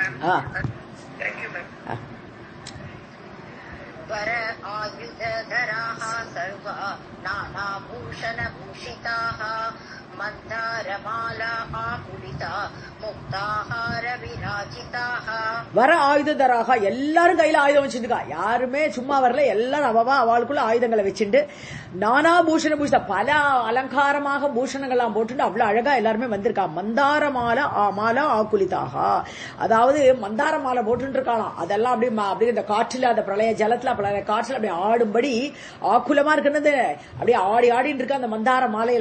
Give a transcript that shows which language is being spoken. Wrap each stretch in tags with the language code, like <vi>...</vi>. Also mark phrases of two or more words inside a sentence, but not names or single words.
<sa>वर आयुधधराः सर्वा नानाभूषणभूषिताः मन्दारमाला आकुलिता मुक्ताहार विराजिताः. वर आयुधधराः</sa> <ta>எல்லாரும் கையில ஆயுதம் வச்சிருக்கா, யாருமே சும்மா வரல, எல்லாரும் அவளுக்குள்ள ஆயுதங்களை வச்சுட்டு</ta> <sa>नाना भूषण भूष</sa> <ta>பல அலங்காரமாக பூஷணங்கள்லாம் போட்டு அவ்வளவு அழகா எல்லாருமே வந்திருக்கா.</ta> <sa>मन्दार माला आकुलिताः,</sa> <ta>அதாவது மந்தார மாலை போட்டு இருக்கலாம், அதெல்லாம் அப்படியே இந்த காற்றுல அந்த பிரளய ஜலத்துல காற்றுல அப்படியே ஆடும்படி ஆக்குலமா இருக்கிறது, அப்படியே ஆடி ஆடிட்டு இருக்க அந்த மந்தார மாலையில.</ta>